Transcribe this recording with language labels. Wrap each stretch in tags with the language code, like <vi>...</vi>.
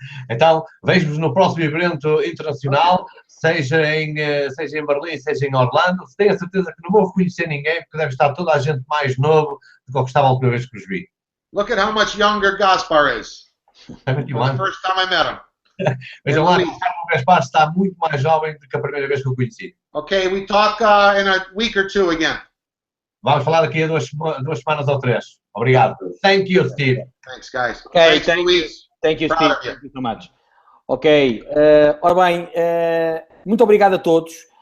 <pt>Então, vejo-vos no próximo evento internacional, seja em Berlim, seja em Orlando. Tenho a certeza que não vou reconhecer ninguém, porque deve estar toda a gente mais novo do que estava a última vez que os vi.</pt> <en>Look at how much younger Gaspar is. The first time I met him.</en> <pt>Vejam lá, o Gaspar está muito mais jovem do que a primeira vez que o conheci.</pt> <en>Okay, we talk in a week or two again.</en> <pt>Vamos falar daqui a duas semanas ou 3. Obrigado.</pt> <en>Thank you, Steve. Thanks, guys. Okay, Thanks, Luís. Thank you, Steve. Thank you so much. Ok.</en> <pt>Ora bem, muito obrigado a todos.</pt>